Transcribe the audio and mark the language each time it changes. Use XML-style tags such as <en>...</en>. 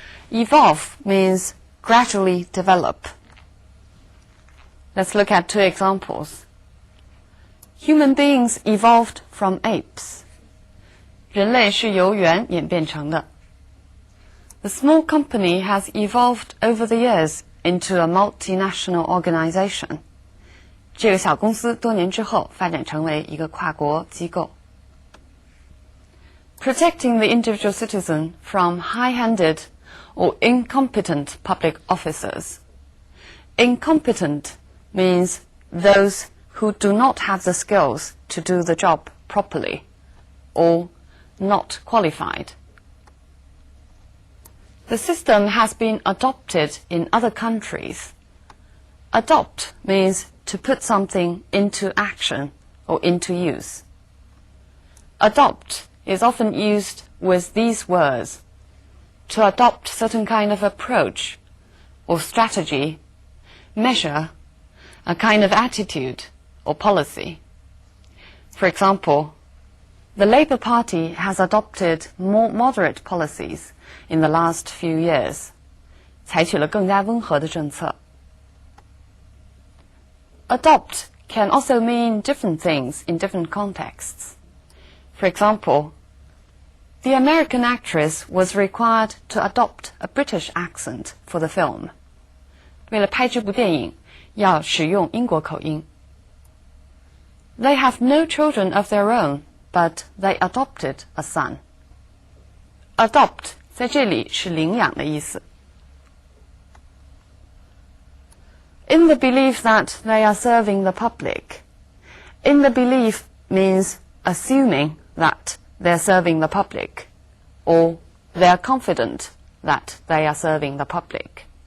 <en>Evolve means gradually develop. Let's look at two examples. Human beings evolved from apes.</en> <zh>人类是由猿演变成的。</zh> <en>The small company has evolved over the years into a multinational organization.</en> <zh>这个小公司多年之后发展成为一个跨国机构。</zh> <en>Protecting the individual citizen from high-handed or incompetent public officers. Incompetent means those who do not have the skills to do the job properly or not qualified. The system has been adopted in other countries. Adopt means to put something into action or into use. Adopt is often used with these words: to adopt certain kind of approach or strategy, measure, a kind of attitude or policy. For example, the Labour Party has adopted more moderate policies in the last few years.</en> <zh>采取了更加温和的政策。</zh> <en>Adopt can also mean different things in different contexts. For example, the American actress was required to adopt a British accent for the film.</en> <zh>为了拍这部电影，要使用英国口音。</zh> <en>They have no children of their own, but they adopted a son.</en> <zh>Adopt 在这里是领养的意思。</zh> <en>In the belief that they are serving the public. In the belief means assuming that they are serving the public, or they are confident that they are serving the public.</en>